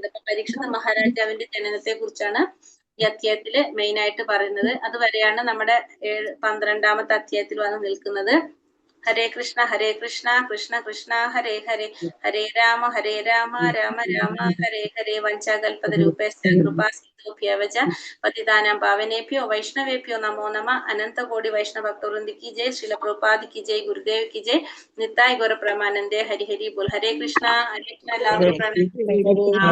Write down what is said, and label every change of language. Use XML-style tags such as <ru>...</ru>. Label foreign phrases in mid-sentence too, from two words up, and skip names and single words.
<ml>ഇപ്പൊ പരീക്ഷിത് മഹാരാജാവിന്റെ ജനനത്തെ കുറിച്ചാണ് ഈ അധ്യായത്തില് മെയിൻ ആയിട്ട് പറയുന്നത്. അതുവരെയാണ് നമ്മുടെ 12ാമത്തെ അധ്യായത്തിൽ വന്ന് നിൽക്കുന്നത്.</ml> <sa>ഹരേ കൃഷ്ണ കൃഷ്ണ കൃഷ്ണ ഹരേ ഹരേ, ഹരേ രാമ രാമ രാമ ഹരേ ഹരേ. വഞ്ചാകൽപതരൂപേശ്ച കൃപാസിന്ധുഭ്യവച പതിതാനാം പാവനേഭ്യോ വൈഷ്ണവേഭ്യോ നമോ നമ.</sa> <hi>അനന്തകോടി വൈഷ്ണവഭക്തവൃന്ദ की जय, श्रील प्रभुपाद की जय, गुरुदेव की जय,</hi> <bn>নিতাই গৌর প্রেমানন্দে.</bn> <hi>हरि हरि बोल.</hi> <sa>हरे कृष्णा.</sa> <ml>എല്ലാവർക്കും പ്രണാമം.</ml>